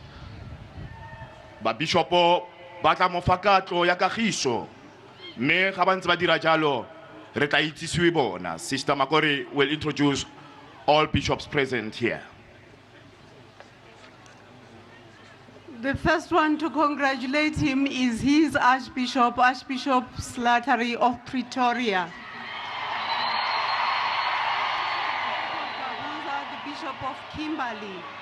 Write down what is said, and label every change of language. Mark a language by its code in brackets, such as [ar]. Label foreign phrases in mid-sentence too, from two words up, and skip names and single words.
[tn] Ba bishopo ba tla mo fa katlo ya kagiso. Me ga ba ntse ba dira jalo re tla itsisiwe bona. [en] Sister Makori will introduce all bishops present here. The first one to congratulate him is his Archbishop, Archbishop Slattery of Pretoria. The Bishop of Kimberley.